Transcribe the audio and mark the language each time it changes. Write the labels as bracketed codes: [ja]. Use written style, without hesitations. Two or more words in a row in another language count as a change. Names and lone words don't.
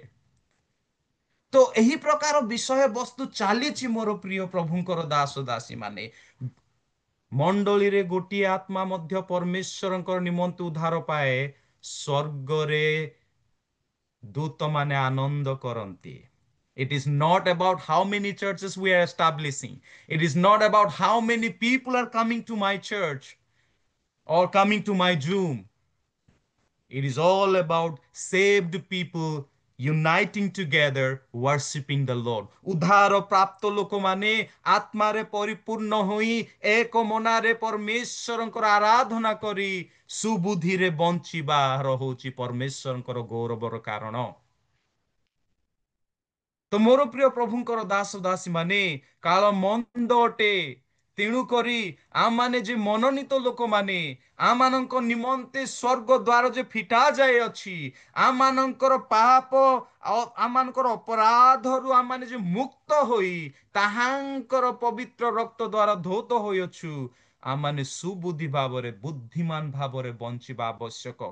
[or] ତ ଏହି ପ୍ରକାର ବିଷୟ ବସ୍ତୁ ଚାଲିଛି ମୋର ପ୍ରିୟ ପ୍ରଭୁଙ୍କର ଦାସ ଦାସୀ ମାନେ। ମଣ୍ଡଳୀରେ ଗୋଟିଏ ଆତ୍ମା ମଧ୍ୟ ପରମେଶ୍ୱରଙ୍କର ନିମନ୍ତେ ଉଦ୍ଧାର ପାଏ, ସ୍ୱର୍ଗରେ ଦୂତମାନେ ଆନନ୍ଦ କରନ୍ତି। [en] It is not about how many churches we are establishing. It is not about how many people are coming to my church or coming to my Zoom. It is all about saved people uniting together, worshiping the Lord. [or] ଉଦ୍ଧାର ପ୍ରାପ୍ତ ଲୋକମାନେ ଆତ୍ମାରେ ପରିପୂର୍ଣ୍ଣ ହୋଇ ଏକ ମନରେ ପରମେଶ୍ୱରଙ୍କର ଆରାଧନା କରି ସୁବୁଦ୍ଧିରେ ବଞ୍ଚିବାର ହଉଛି ପରମେଶ୍ୱରଙ୍କର ଗୌରବର କାରଣ। ତ ମୋର ପ୍ରିୟ ପ୍ରଭୁଙ୍କର ଦାସ ଦାସୀ ମାନେ, କାଳ ମନ୍ଦ ଅଟେ, ତେଣୁ କରି ଆମମାନେ ଯେ ମନୋନୀତ ଲୋକମାନେ, ଆମମାନଙ୍କ ନିମନ୍ତେ ସ୍ୱର୍ଗ ଦ୍ୱାର ଯେ ଫିଟା ଯାଇଅଛି, ଆମମାନଙ୍କର ପାପ ଆମମାନଙ୍କର ଅପରାଧରୁ ଆମମାନେ ଯେ ମୁକ୍ତ ହୋଇ ତାହାଙ୍କର ପବିତ୍ର ରକ୍ତ ଦ୍ୱାରା ଧୌତ ହୋଇଅଛୁ, ଆମମାନେ ସୁବୁଦ୍ଧି ଭାବରେ, ବୁଦ୍ଧିମାନ ଭାବରେ ବଞ୍ଚିବା ଆବଶ୍ୟକ।